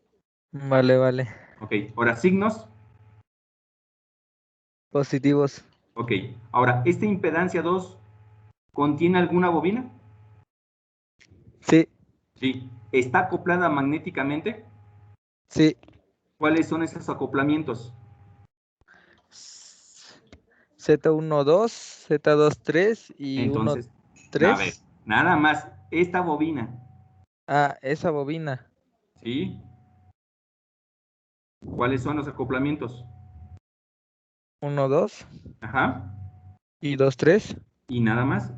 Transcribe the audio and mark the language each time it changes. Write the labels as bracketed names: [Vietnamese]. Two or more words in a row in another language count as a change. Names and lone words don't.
[Spanish] Ok, ahora signos. Positivos. Ok. Ahora, ¿esta impedancia 2 contiene alguna bobina? Sí, Sí. ¿Está acoplada magnéticamente? sí. ¿Cuáles son esos acoplamientos? Z12, Z23 y Entonces, a ver, 13. nada más, esta bobina, Ah, esa bobina. ¿sí? ¿Cuáles son los acoplamientos? 1, 2 Ajá. y 2, 3. ¿Y nada más?